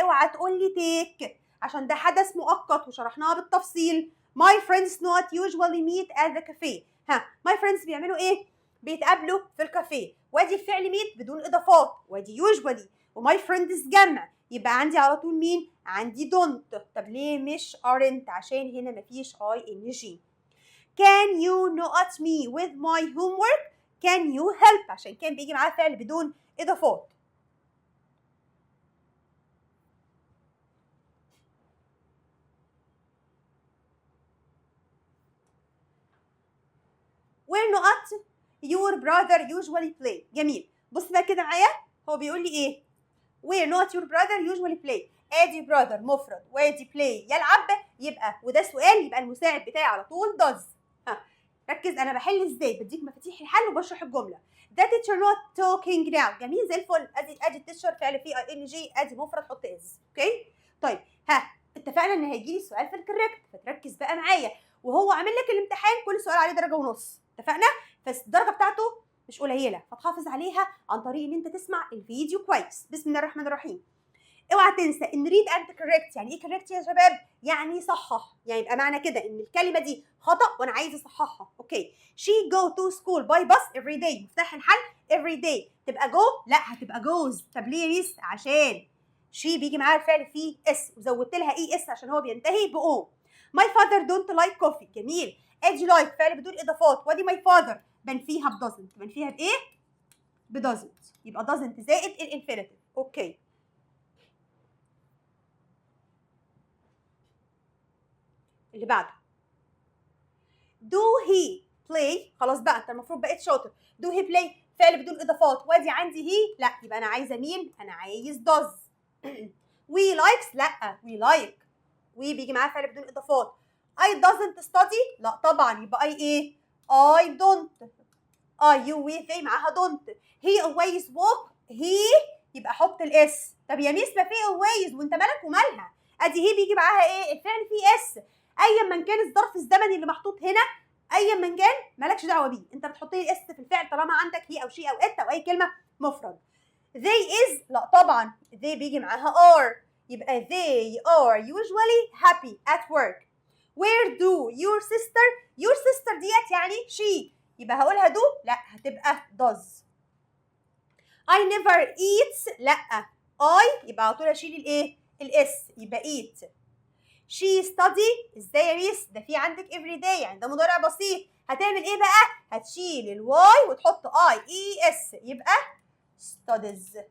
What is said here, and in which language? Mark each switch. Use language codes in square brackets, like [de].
[ar] اوعى تقول لي take عشان ده حدث مؤقت وشرحناها بالتفصيل. [en] My friends not usually meet at the cafe. my friends [ar] بيعملوا ايه؟ بيتقابلوا في الكافيه. وادي الفعل meet بدون اضافات، وادي usually وماي friends جمع، يبقى عندي على طول مين؟ عندي don't. طب ليه مش aren't؟ عشان هنا مفيش اي ان جي. [en] can you not me with my homework can you help عشان كان بيجي معاه فعل بدون اضافات. where not your brother usually play. [ar] جميل. بص بقى كده معايا، هو بيقول لي ايه؟ [en] where not your brother usually play. [ar] ادي brother مفرد وادي play يلعب، يبقى وده سؤال، يبقى المساعد بتاعي على طول does. ركز انا بحل ازاي، بديك مفاتيح الحل وبشرح الجمله. [en] ده teacher not talking now. [ar] جميل زي الفل. ادي teacher فعل فيه ing، ادي مفرد حط is. اوكي؟ طيب اتفقنا ان هيجي لي سؤال في الكوريكت، فتركز بقى معايا، وهو عامل لك الامتحان كل سؤال عليه درجه ونص، اتفقنا؟ فالدرجه بتاعته مش قليله، فتحافظ عليها عن طريق ان انت تسمع الفيديو كويس. بسم الله الرحمن الرحيم. اوعى تنسى ان ريد اند كوريكت. يعني ايه كوريكت يا شباب؟ يعني صحح، يعني يبقى معنى كده ان الكلمه دي خطا وانا عايز اصححها. اوكي. [en] she go to school by bus every day. [ar] مفتاح الحل every day. تبقى go؟ لا، هتبقى goes. طب ليه يا ميس؟ عشان she بيجي معاها الفعل فيه اس وزودت لها اي اس عشان هو بينتهي بأو. [en] my father don't like coffee. [ar] جميل. ادي like فعل بدون اضافات، وادي my father بنفيها ب doesn't. بنفيها بايه؟ ب doesn't. يبقى doesn't زائد الانفينيتيف. اوكي. اللي بعده [en] do he play. [ar] خلاص بقى انت المفروض بقيت شاطر. [en] do he play [ar] فعل بدون اضافات، وادي عندي he، لا يبقى انا عايزه مين؟ انا عايز does. [en] we likes، لا we like. [ar] we بيجي معاه فعل بدون اضافات. [en] I doesn't study، [ar] لا طبعا يبقى [en] I ايه؟ I don't. you we they معاها don't. he always walk، he يبقى حط الاس. [ar] طب يا ميس ما في always وانت مالك ومالها؟ ادي هي بيجي معاها ايه؟ الفعل فيه اس. ايا من كان الظرف الزمني اللي محطوط هنا، ايا من كان مالكش دعوه بيه، انت بتحط لي الاس في الفعل طالما عندك هي او شي او ات او اي كلمه مفرد. [en] they is، [ar] لا طبعا [en] they بيجي معاها are، يبقى they are usually happy at work. [ar] where do your sister ديت يعني she، يبقى هقولها do؟ لا هتبقى does. [en] I never eats، [ar] لا I يبقى على طول اشيل الايه؟ الاس، يبقى eat. [en] she study. [ar] ازاي يا ميس؟ ده في عندك every day، يعني ده مضارع بسيط. هتعمل ايه بقى؟ هتشيل الواي وتحط اي اس، يبقى studies.